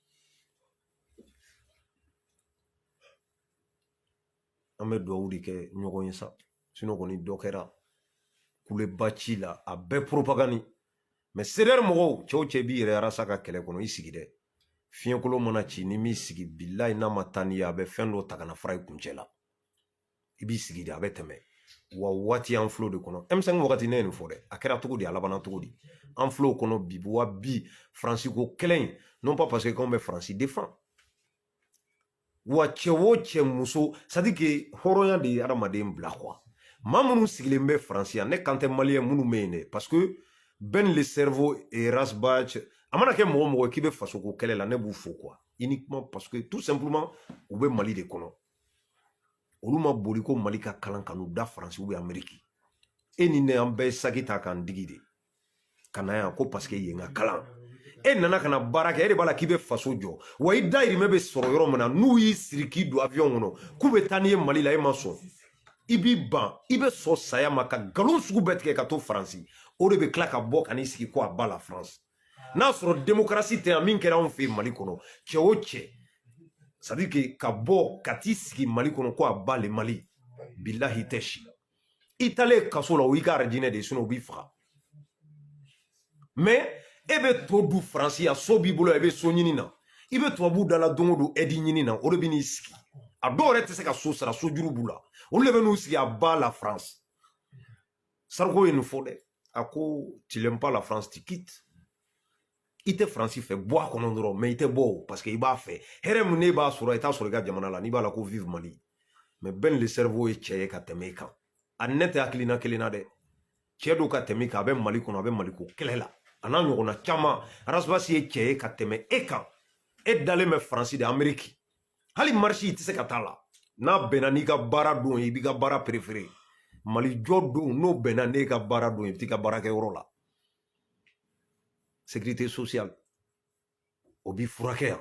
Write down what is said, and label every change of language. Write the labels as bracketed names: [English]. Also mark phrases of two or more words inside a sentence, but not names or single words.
[Bambara] an bɛ dugawu de kɛ ɲɔgɔn ye sa sinon kɔni dɔ kɛra kuleba ci la a bɛɛ propagande mais CDR mɔgɔw cɛw cɛ b'i yɛrɛ Arasa ka kɛlɛ kɔnɔ i sigi dɛ fiɲɛkolo mana ci ni m'i sigi billahi n'a ma taa n'i ye a bɛ fɛn dɔ ta ka na fara i kuncɛ la i b'i sigi de a bɛ tɛmɛ wa waati an filɛ de kɔnɔ M5 wagati ne ye nin fɔ dɛ a kɛra cogo di a labanna cogo di an filɛ o kɔnɔ bi wa bi Faransi ko kɛlɛ in [French] non pas parce que [Bambara] k'anw bɛ Faransi défend wa cɛ o cɛ muso [French] c'est à dire que [Bambara] hɔrɔnya de ye adamaden bila quoi maa minnu sigilen bɛ Faransi yan ne kan tɛ maliyɛn minnu bɛ yen dɛ [French] parce que [Bambara] Ben [French] le cerveau et [Bambara] Rasbach a mana kɛ mɔgɔ mɔgɔ k'i bɛ fasoko kɛlɛ la ne b'u fo quoi [French] uniquement parce que tout simplement [Bambara] u bɛ Mali de kɔnɔ olu ma boli ko Mali ka kalan ka n'u da Faransi ou Amérique e ni ne an bɛɛ saki ta k'an digi de ka na yan ko [French] parce que [Bambara] yen ka kalan e nana kana baara kɛ e de b'a la k'i bɛ faso jɔ wa i dayirimɛ bɛ sɔrɔ yɔrɔ min na n'u y'i siri k'i don avion kɔnɔ k'u bɛ taa n'i ye Mali la e ma sɔn i b'i ban i bɛ sɔn saya ma ka nkalon sugu bɛɛ tigɛ ka to Faransi o de bɛ tila ka bɔ ka n'i sigi ko a ba la France n'a sɔrɔ démocratie tɛ yan min kɛra anw fɛ Mali kɔnɔ cɛ o cɛ [French] c'est à dire que [Bambara] ka bɔ ka t'i sigi Mali kɔnɔ ko a ba le Mali bilahi tɛ si i taalen kaso la o y'i ka aradinɛ de sinon o b'i faga mais e bɛ to du Faransi a so b'i bolo i bɛ so ɲini na i bɛ tubabu dala don o don aide ɲini na o de bɛ n'i sigi a dɔw yɛrɛ tɛ se ka so sara sojuru b'u la olu de bɛ n'u sigi a ba la France Sarko ye nin fɔ dɛ a ko [French] tu n'aimes pas la France tu quittes [Bambara] i tɛ Faransi fɛ bɔ a kɔnɔ dɔrɔn mais i tɛ bɔ o [French] parce que [Bambara] i b'a fɛ hɛrɛ min n'e b'a sɔrɔ i t'a sɔrɔ i ka jamana la n'i b'a la ko vive Mali mais Ben [French] le cerveau [Bambara] ye cɛ ye ka tɛmɛ i kan a ne tɛ hakilina kelen na dɛ cɛ dɔw ka tɛmɛ i kan a bɛ Mali kɔnɔ a bɛ Mali ko kɛlɛ la a n'a ɲɔgɔnna caman Arasibasi ye cɛ ye ka tɛmɛ e kan e dalen bɛ Faransi de Amérique hali marche i tɛ se ka taa la n'a bɛnna n'i ka baara don i b'i ka baara préféré Mali jɔ don n'o bɛnna n'e ka baara don i bɛ t'i ka baara kɛ yɔrɔ la [French] sécurité sociale [Bambara] o b'i furakɛ yan